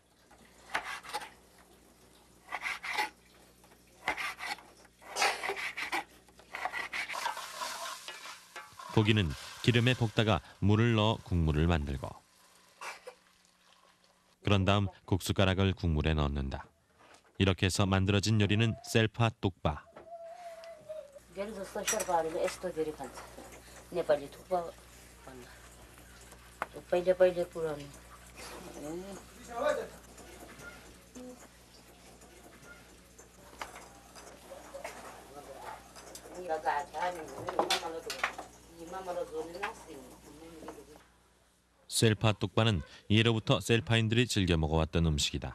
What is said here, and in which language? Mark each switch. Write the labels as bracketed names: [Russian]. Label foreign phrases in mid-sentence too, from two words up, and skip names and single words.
[Korean] 고기는 기름에 볶다가 물을 넣어 국물을 만들고 그런 다음 국수가락을 국물에 넣는다. 이렇게 해서 만들어진 요리는 셀파 뚝바. [Nepali] नेपाली थुक्पा भन्दा पहिले पुरानो [Korean] 셀파 뚝바는 예로부터 셀파인들이 즐겨 먹어왔던 음식이다.